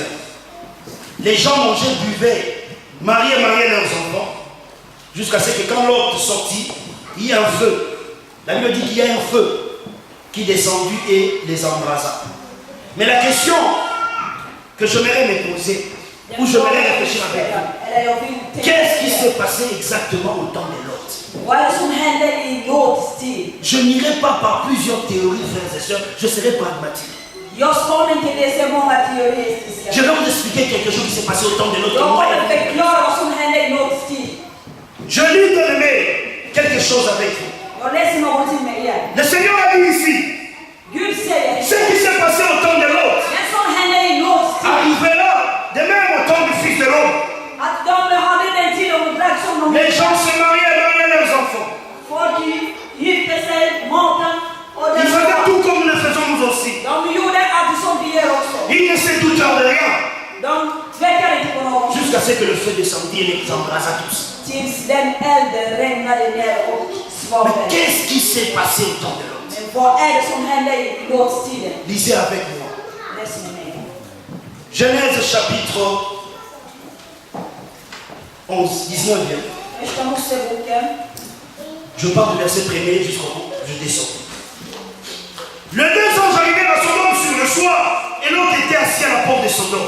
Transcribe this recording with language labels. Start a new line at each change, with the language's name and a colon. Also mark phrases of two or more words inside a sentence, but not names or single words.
French: Les gens mangeaient, buvaient, mariaient leurs enfants, jusqu'à ce que quand Lot sortit, il y a un feu. La Bible dit qu'il y a un feu qui descendit et les embrasa. Mais la question que j'aimerais me poser, ou j'aimerais réfléchir avec vous, qu'est-ce qui s'est passé exactement au temps de Lot?
Swedish: Vad är det som hände i Lots tid?
French: Je n'irai pas par plusieurs théories, frères et sœurs, je serai pragmatique.
Swedish: Jag ska inte läsa många teoretiska.
French: Je vais vous expliquer quelque chose qui s'est passé au temps de Lot.
Swedish: Jag kommer förklara vad som hände i Lots tid.
French: Je lis bien aimé quelque chose avec vous.
Swedish: Jag läser någonting med er.
French: Le Seigneur a dit ici,
Swedish: Gud säger
French: ce qui s'est passé au temps de Lot
Swedish: det som hände i Lots tid.
French: arrivera de même au temps du Fils de l'homme.
Swedish: Att de hade den tiden som de
French: Les gens se mariaient leurs enfants.
Swedish: folk gifte sig, maten och
French: Ils
Swedish: det
French: faisaient tout comme nous le faisons nous aussi.
Swedish: de gjorde allt som vi gör också.
French: Ils ne se doutèrent de rien.
Swedish: De tvekade inte på något.
French: Jusqu'à ce que le feu descendit et les embrasa tous.
Swedish: Tills den elden regnade ner och
French: Mais
Swedish: svavel.
French: qu'est-ce qui s'est passé au temps de Lot?
Swedish: Men vad är det som hände i Lots tiden?
French: Lisez avec moi.
Swedish: Läs med mig.
French: Genèse chapitre 11, 19 bien.
Swedish: Första Moseboken.
French: Je pars du verset 1er jusqu'au bout, je descends. Les deux anges arrivèrent à Sodome sur le soir, et l'autre était assis à la porte de Sodome.